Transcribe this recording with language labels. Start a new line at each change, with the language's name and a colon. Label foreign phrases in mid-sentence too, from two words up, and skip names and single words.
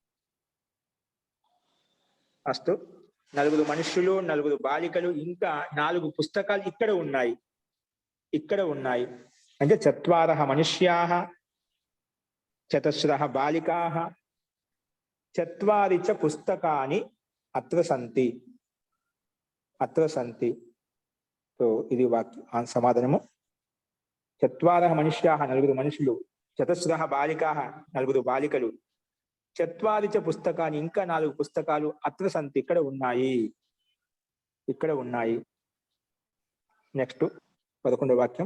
Sanskrit: అస్తు.
Telugu: 4 మనుష్యులు, 4 బాలికలు, ఇంకా 4 పుస్తకాలు ఇక్కడ ఉన్నాయి. ఇక్కడ ఉన్నాయి అంటే
Sanskrit: 4 మనుష్యాః, 4 బాలికాః, 4 చ పుస్తకాని అత్ర సంతి. అత్ర సంతి.
Telugu: సో ఇది సమాధానము. 4 మనుష్యాః, 4 మనుషులు, 4 బాలికాః, 4 బాలికలు,
Sanskrit: 4 చ పుస్తకాని,
Telugu: ఇంకా 4 పుస్తకాలు
Sanskrit: అత్ర సంతి,
Telugu: ఇక్కడ ఉన్నాయి. ఇక్కడ ఉన్నాయి. నెక్స్ట్ 11వ వాక్యం.